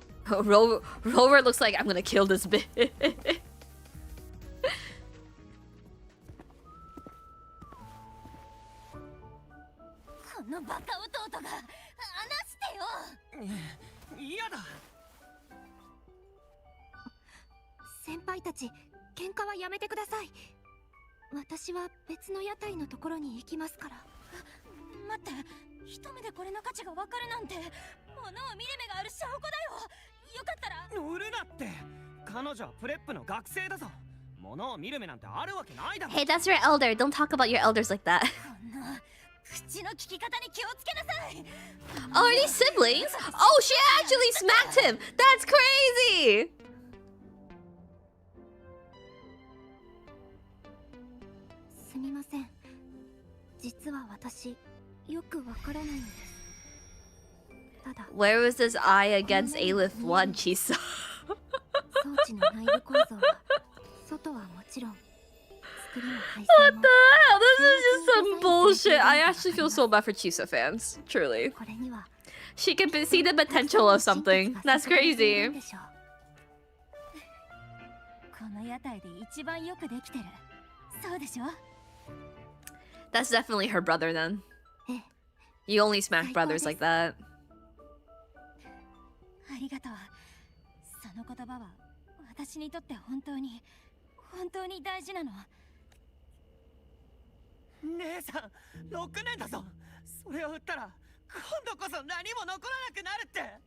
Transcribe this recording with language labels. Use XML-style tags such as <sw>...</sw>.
<en>Rover looks like I'm gonna kill this bitch.</en> <ja>このバカ弟が離してよ。嫌だ。先輩たち、喧嘩はやめてください。私は別の屋台のところに行きますから。待って、一目でこれの価値がわかるなんて、物を見る目がある証拠だよ。よかったら。売るなって。彼女はプレップの学生だぞ。物を見る目なんてあるわけないだろ。</ja> <en>Hey, that's your elder. Don't talk about your elders like that.</en> <ja>こんな口の利き方に気をつけなさい。</ja> <en>Oh, are these siblings? Oh, she actually smacked him. That's crazy.</en> <ja>すみません。実は私、よくわからないんです。ただ、</ja> <en>Where was this eye against Aleph 1, Chisa?</en> <ja>装置の内部構造は、外はもちろん、作りの配</ja> <en>What</en> <ja>線も</ja> <en>the hell? This is just some bullshit. I actually feel so bad for Chisa fans. Truly.</en> <ja>これには</ja> <en>She can see the potential of something. That's crazy.</en> <ja>この屋台で一番よくできてる。そうでしょ？</ja> <en>That's definitely her brother then.</en> <ja>ええ。</ja> <en>You only smack brothers like that.</en> <ja>ありがとう。その言葉は私にとって本当に大事なの。姉さん6年だぞ。それを売ったら今度こそ何も残らなくなるって。</ja>